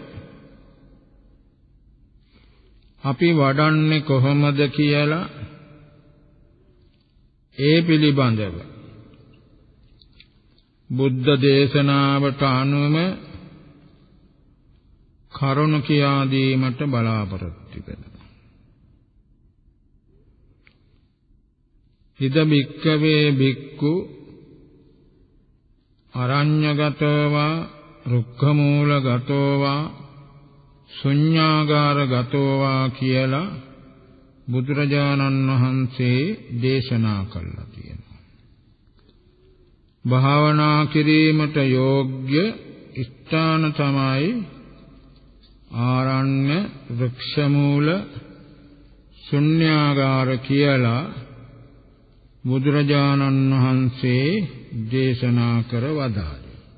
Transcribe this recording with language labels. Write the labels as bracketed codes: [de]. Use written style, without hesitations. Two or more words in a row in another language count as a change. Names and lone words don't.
[si] අපි වඩන්නේ කොහොමද කියලා ඒ පිළිබඳව බුද්ධ දේශනාවට අනුව කරුණ කියා දීමට බලාපොරොත්තු වෙනවා. [pi] ඉද භික්ඛවේ භික්ඛු අරඤ්ඤගතෝ වා රුක්ඛමූලගතෝ වා ශුඤ්ඤාගාරගතෝ වා [si] කියලා බුදුරජාණන් වහන්සේ දේශනා කළා තියෙනවා. භාවනා කිරීමට යෝග්‍ය ස්ථාන තමයි ආරණ්‍ය, වෘක්ෂමූල, ශුඤ්ඤාගාර කියලා බුදුරජාණන් වහන්සේ දේශනා කර වදාළේ.